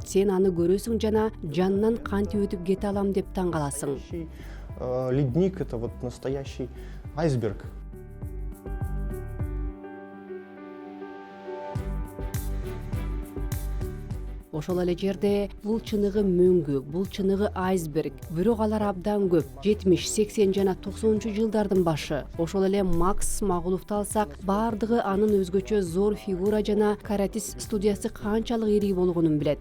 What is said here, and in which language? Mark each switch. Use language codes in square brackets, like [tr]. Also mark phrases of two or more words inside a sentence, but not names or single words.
[ky] Сен аны көрөсүң жана жанынан кантип өтүп кете алам деп таң каласың. [ru] Ледник — это вот настоящий айсберг. [ky] Ошол эле жерде бул чыныгы мөңгү, бул чыныгы айсберг. Бирок алар абдан көп. 70, 80 жана 90 жылдардын башы. Ошол эле Макс Магуловду алсак, баардыгы анын өзгөчө зор фигура жана каратис студиясы канчалык ири болгонун билет.